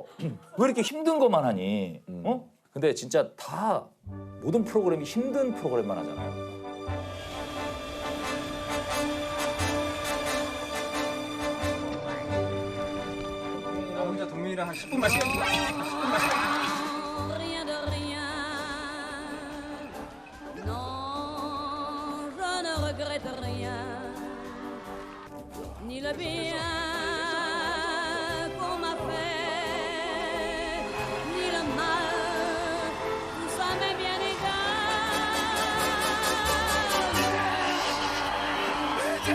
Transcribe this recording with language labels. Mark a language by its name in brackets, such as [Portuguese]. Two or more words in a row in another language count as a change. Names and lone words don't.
[Korean] 왜 이렇게 힘든 것만 하니? 근데 진짜 다 모든 프로그램이 힘든 프로그램만 하잖아요. 나 혼자 동민이랑 한 10분만 시간 줘. 10분만 시간 줘. [French] Rien de rien. Non, je ne regrette rien. Ni le bien qu'on m'a fait, ni le mal, tout ça m'est bien égal.